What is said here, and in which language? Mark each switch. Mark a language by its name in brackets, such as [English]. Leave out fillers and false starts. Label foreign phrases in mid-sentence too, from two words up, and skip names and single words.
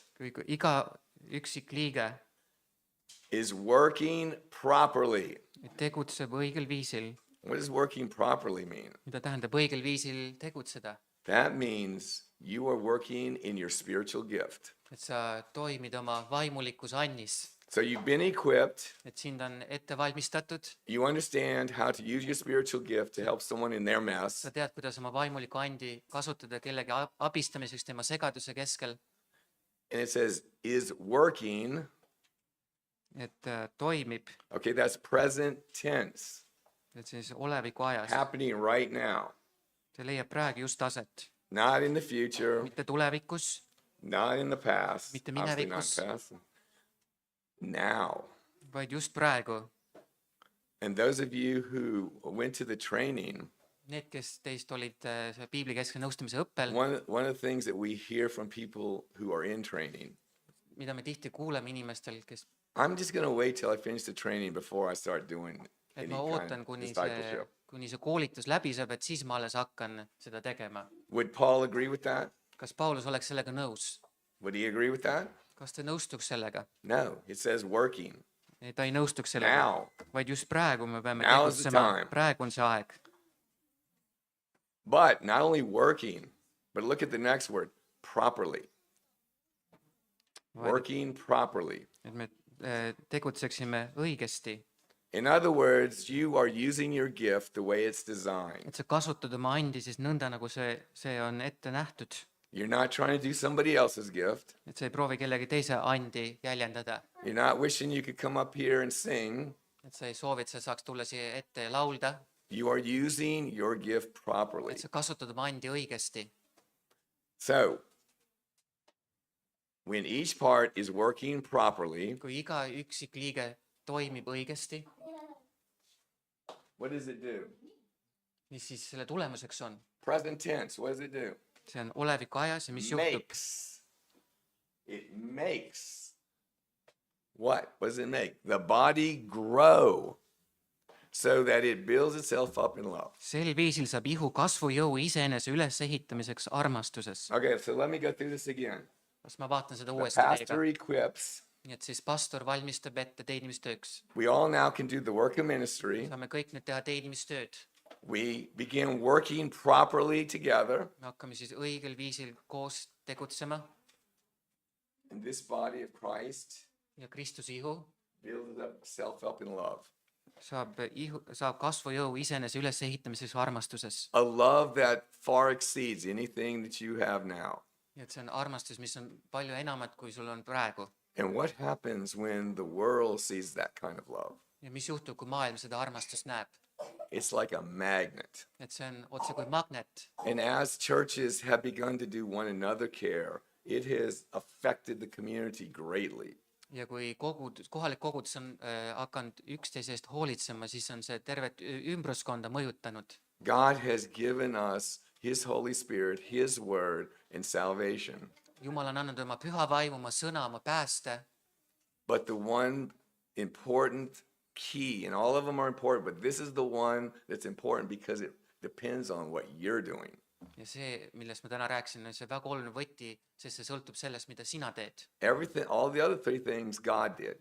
[Estonian] Kui iga üksik liige [English] is working properly. [Estonian] tegutseb õigel viisil. [English] What does working properly mean? [Estonian] Mida tähendab õigel viisil tegutseda? [English] That means you are working in your spiritual gift. [Estonian] Et sa toimid oma vaimulikus annis. [English] So you've been equipped. [Estonian] Et sind on ette valmistatud. [English] You understand how to use your spiritual gift to help someone in their mess. [Estonian] Sa tead, kuidas oma vaimulikku andi kasutada kellegi abistamiseks tema segaduse keskel. [English] And it says, is working. [Estonian] Et toimib. [English] Okay, that's present tense. [Estonian] Et siis oleviku ajas. [English] Happening right now. [Estonian] See leiab praegu just aset. [English] Not in the future. [Estonian] Mitte tulevikus. [English] Not in the past. [Estonian] Mitte [English] Obviously not [Estonian] minevikus. [English] past. Now. [Estonian] Vaid just praegu. [English] And those of you who went to the training, [Estonian] Need, kes teist olid piiblikeskse nõustamise õppel, [English] one of the things that we hear from people who are in training, [Estonian] mida me tihti kuuleme inimestel, kes, [English] I'm just going to wait till I finish the training before I start doing [Estonian] et [English] any [Estonian] ma [English] kind [Estonian] ootan, [English] of [Estonian] kuni [English] discipleship. [Estonian] see koolitus läbi saab, et siis ma alles hakkan seda tegema. [English] Would Paul agree with that? [Estonian] Kas Paulus oleks sellega nõus? [English] Would he agree with that? [Estonian] Kas ta nõustuks sellega? [English] No, it says working. [Estonian] Ta ei nõustuks sellega, [English] Now. [Estonian] vaid just praegu me peame [English] Now is the [Estonian] tegutsema. [English] time. [Estonian] Praegu on see aeg. [English] But not only working, but look at the next word, properly. Working properly. [Estonian] Et me tegutseksime õigesti. [English] In other words, you are using your gift the way it's designed. [Estonian] Et sa kasutad oma andi siis nõnda, nagu see on ette nähtud. [English] You're not trying to do somebody else's gift. [Estonian] Et sa ei proovi kellegi teise andi jäljendada. [English] You're not wishing you could come up here and sing. [Estonian] Et sa ei soovi, et sa saaks tulla siia ette ja laulda. [English] You are using your gift properly. [Estonian] Et sa kasutad oma andi õigesti. [English] So, when each part is working properly, [Estonian] Kui iga üksik liige toimib õigesti, [English] what does it do? [Estonian] mis siis selle tulemuseks on? [English] Present tense, what does it do? [Estonian] See on oleviku ajas ja mis juhtub? [English] Makes. It makes. What? What does it make? The body grow so that it builds itself up in love. [Estonian] Sel viisil saab ihu kasvujõu iseenese ülesehitamiseks armastuses. [English] Okay, so let me go through this again. [Estonian] Kas ma vaatan seda [English] The [Estonian] uuesti [English] pastor [Estonian] teiega? [English] equips. [Estonian] Nii et siis pastor valmistab ette teenimistööks. [English] We all now can do the work of ministry. [Estonian] Saame kõik nüüd teha teenimistööd. [English] We begin working properly together [Estonian] Me hakkame siis õigel viisil koos tegutsema [English] in this body of Christ. [Estonian] ja Kristuse ihu [English] Builds up self up in love. [Estonian] saab kasvujõu iseenese ülesehitamiseks armastuses. [English] A love that far exceeds anything that you have now. [Estonian] Ja et see on armastus, mis on palju enamat, kui sul on praegu. [English] And what happens when the world sees that kind of love? [Estonian] Ja mis juhtub, kui maailm seda armastust näeb? [English] It's like a magnet. [Estonian] Et see on otse kui magnet. [English] And as churches have begun to do one another care, it has affected the community greatly. [Estonian] Ja kui kohalik kogudus on hakanud üksteise eest hoolitsema, siis on see tervet ümbruskonda mõjutanud. [English] God has given us His Holy Spirit, His Word, and salvation. [Estonian] Jumal on andnud oma püha vaimu, oma sõna, oma pääste. [English] But the one important key, and all of them are important, but this is the one that's important because it depends on what you're doing. [Estonian] Ja see, millest ma täna rääkisin, on see väga oluline võti, sest see sõltub sellest, mida sina teed. [English] Everything, all the other three things God did.